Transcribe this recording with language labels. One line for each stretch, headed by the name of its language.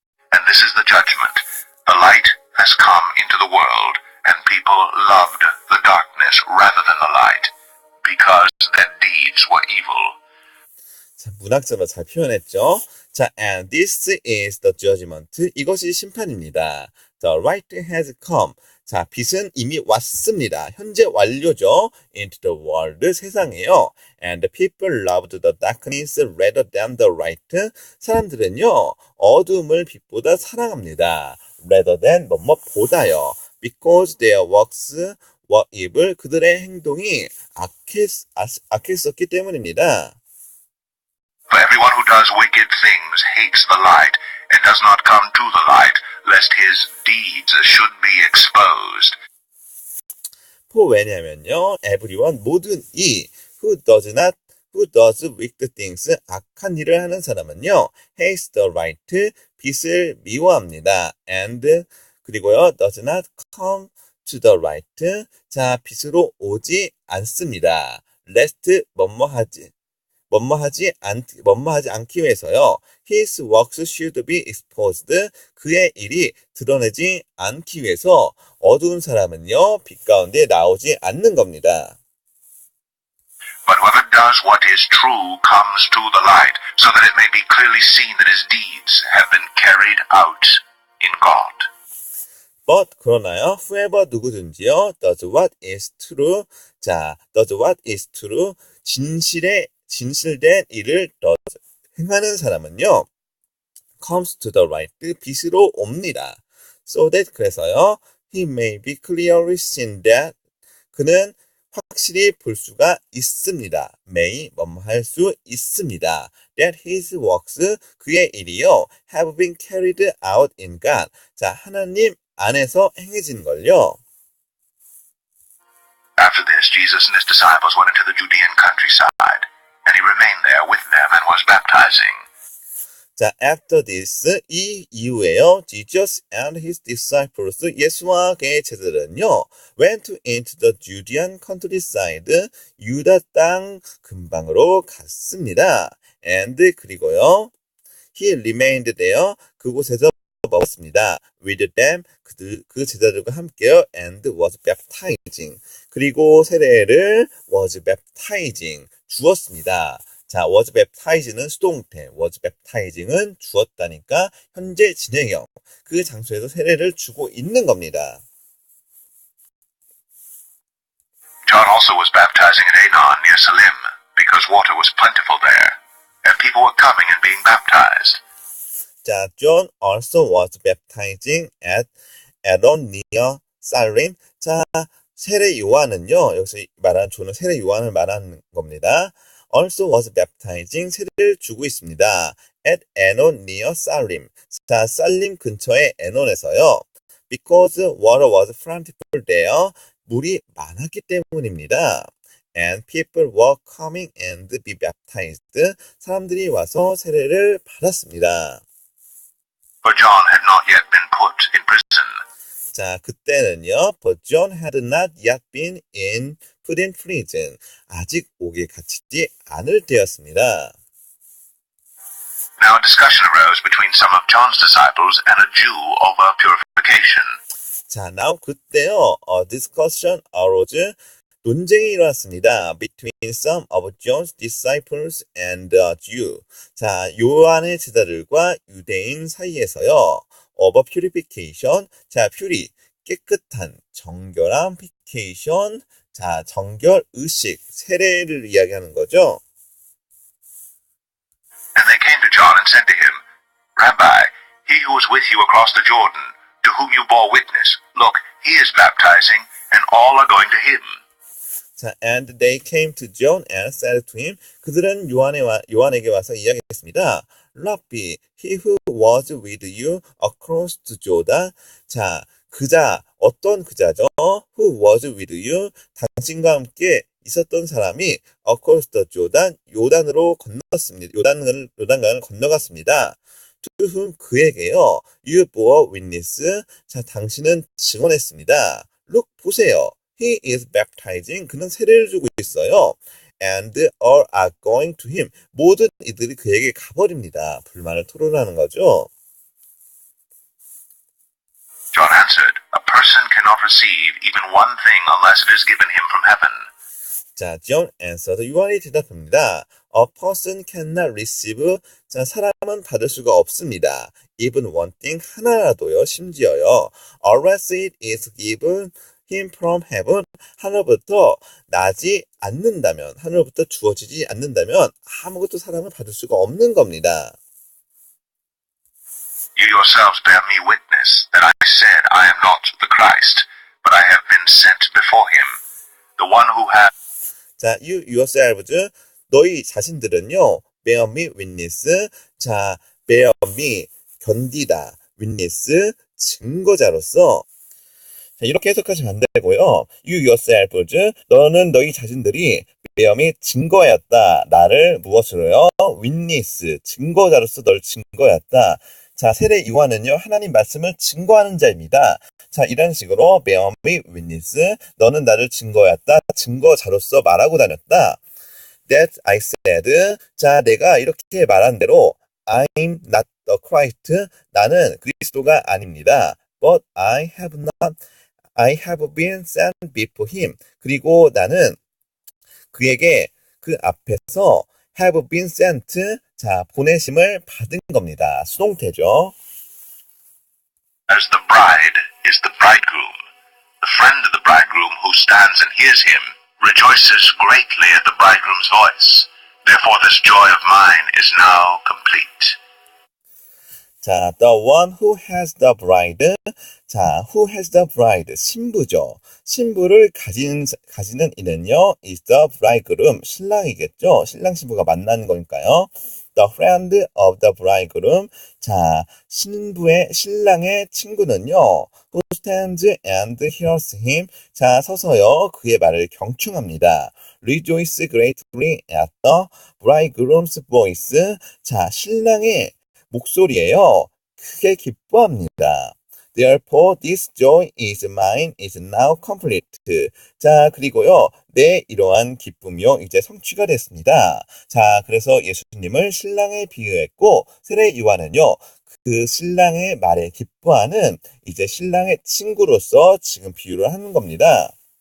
English: And this is the judgment. The light has come into the world, and people loved the darkness rather than the light, because their deeds were evil.
Korean: 자, 문학적으로 잘 표현했죠.
English: 자, and this is the judgment.
Korean: 이것이 심판입니다.
English: The light has come.
Korean: 자, 빛은 이미 왔습니다. 현재 완료죠.
English: Into the world,
Korean: 세상에요.
English: And people loved the darkness rather than the light.
Korean: 사람들은요, 어둠을 빛보다 사랑합니다.
English: Rather than
Korean: 뭐뭐보다요.
English: Because their works were evil.
Korean: 그들의 행동이 악했었기 때문입니다.
English: For everyone who does wicked things hates the light and does not come to the light, lest his deeds should be exposed. For
Korean: 왜냐면요,
English: everyone, 모든 who does wicked things,
Korean: 악한 일을 하는 사람은요,
English: hates the light,
Korean: 빛을 미워합니다.
English: And
Korean: 그리고요,
English: does not come to the light, 자,
Korean: 빛으로 오지 않습니다.
English: lest
Korean: 뭐뭐하지 않기 위해서요.
English: His works should be exposed.
Korean: 그의 일이 드러내지 않기 위해서 어두운 사람은요, 빛 가운데 나오지 않는 겁니다.
English: But whoever does what is true comes to the light, so that it may be clearly seen that his deeds have been carried out in God. But
Korean: 그러나요,
English: whoever
Korean: 누구든지요,
English: does what is true. 자, does what is true.
Korean: 진실된 일을 행하는 사람은요,
English: comes to the light,
Korean: 빛으로 옵니다.
English: So that,
Korean: 그래서요,
English: he may be clearly seen that,
Korean: 그는 확실히 볼 수가 있습니다.
English: may,
Korean: 뭐뭐할 수 있습니다.
English: That his works,
Korean: 그의 일이요,
English: have been carried out in God.
Korean: 자, 하나님 안에서 행해진 걸요.
English: After this, Jesus and his disciples went into the Judean countryside, and he remained there with them and was baptizing. 자, after this,
Korean: 이 이후에요,
English: Jesus and his disciples,
Korean: 예수와 그의 제자들은요,
English: went into the Judean countryside,
Korean: 유다 땅 근방으로 갔습니다.
English: And
Korean: 그리고요,
English: he remained there,
Korean: 그곳에서 먹었습니다.
English: With them,
Korean: 그 제자들과 함께요,
English: and was baptizing.
Korean: 그리고 세례를
English: was baptizing,
Korean: 주었습니다. 자,
English: was baptizing은 수동태, was baptizing은 주었다니까 현재 진행형.
Korean: 그 장소에서 세례를 주고 있는 겁니다.
English: John also was baptizing at Aenon near Salim, because water was plentiful there, and people were coming and being baptized. 자, John also was baptizing at Aenon near Salim. 자,
Korean: 세례 요한은요, 여기서 말하는 존은 세례 요한을 말하는 겁니다.
English: also was baptizing,
Korean: 세례를 주고 있습니다.
English: at Enon near Salim.
Korean: 자, 살림 근처의 에논에서요.
English: because water was plentiful there.
Korean: 물이 많았기 때문입니다.
English: and people were coming and be baptized.
Korean: 사람들이 와서 세례를 받았습니다.
English: For John had not yet been put in prison. 자,
Korean: 그때는요,
English: but John had not yet been put in prison.
Korean: 아직 옥에 갇히지 않을 때였습니다.
English: Now a discussion arose between some of John's disciples and a Jew over purification.
Korean: 자, now 그때요,
English: discussion arose,
Korean: 논쟁이 일어났습니다.
English: between some of John's disciples and a Jew.
Korean: 자, 요한의 제자들과 유대인 사이에서요.
English: over purification. 자, puri,
Korean: 깨끗한, 정결한,
English: purification.
Korean: 자, 정결, 의식, 세례를 이야기하는 거죠.
English: And they came to John and said to him, Rabbi, he who was with you across the Jordan, to whom you bore witness, look, he is baptizing, and all are going to him. 자, and they came to John and said to him,
Korean: 그들은 요한에게 와서 이야기했습니다.
English: Rabbi, he who was with you across the Jordan.
Korean: 자, 그자, 어떤 그자죠?
English: Who was with you?
Korean: 당신과 함께 있었던 사람이
English: across the Jordan,
Korean: 요단으로 건넜습니다. 요단강을 건너갔습니다.
English: To whom,
Korean: 그에게요.
English: You bore witness.
Korean: 자, 당신은 증언했습니다.
English: Look,
Korean: 보세요.
English: He is baptizing.
Korean: 그는 세례를 주고 있어요.
English: And all are going to him.
Korean: 모든 이들이 그에게 가버립니다. 불만을 토론하는 거죠.
English: John answered, A person cannot receive even one thing unless it is given him from heaven.
Korean: 자,
English: John answered.
Korean: 요한이 대답합니다.
English: A person cannot receive.
Korean: 자, 사람은 받을 수가 없습니다.
English: Even one thing,
Korean: 하나라도요, 심지어요.
English: Unless it is given him from heaven.
Korean: 하늘부터 나지 않는다면, 하늘부터 주어지지 않는다면 아무것도 사람은 받을 수가 없는 겁니다.
English: You yourselves bear me witness that I said I am not the Christ, but I have been sent before him. The one who has 자, you yourselves,
Korean: 너희 자신들은요,
English: bear me witness. 자, bear me,
Korean: 견디다,
English: witness,
Korean: 증거자로서. 자, 이렇게 해석하시면 안 되고요.
English: You yourselves,
Korean: 너는 너희 자신들이
English: bear me,
Korean: 증거였다. 나를 무엇으로요?
English: witness,
Korean: 증거자로서 널 증거였다. 자, 세례 요한은요, 하나님 말씀을 증거하는 자입니다. 자, 이런 식으로
English: bear me witness,
Korean: 너는 나를 증거였다, 증거자로서 말하고 다녔다.
English: That I said,
Korean: 자, 내가 이렇게 말한 대로
English: I'm not the Christ,
Korean: 나는 그리스도가 아닙니다.
English: But I have been sent before him.
Korean: 그리고 나는 그에게 그 앞에서
English: have been sent,
Korean: 자, 보내심을 받은 겁니다. 수동태죠.
English: as the bride is the bridegroom. The friend of the bridegroom who stands and hears him rejoices greatly at the bridegroom's voice. Therefore this joy of mine is now complete. 자, the one who has the bride. 자, who has the bride.
Korean: 신부죠. 신부를 가지는 이는요,
English: is the bridegroom.
Korean: 신랑이겠죠. 신랑 신부가 만나는 거니까요.
English: The friend of the bridegroom. 자,
Korean: 신랑의 친구는요,
English: who stands and hears him.
Korean: 자, 서서요, 그의 말을 경청합니다.
English: Rejoice greatly at the bridegroom's voice.
Korean: 자, 신랑의 목소리예요. 크게 기뻐합니다.
English: Therefore, this joy is mine is now complete.
Korean: 자, 그리고요, 내 이러한 기쁨이요, 이제 성취가 됐습니다. 자, 그래서 예수님을 신랑에 비유했고, 세례 요한은요, 그 신랑의 말에 기뻐하는 이제 신랑의 친구로서 지금 비유를 하는 겁니다.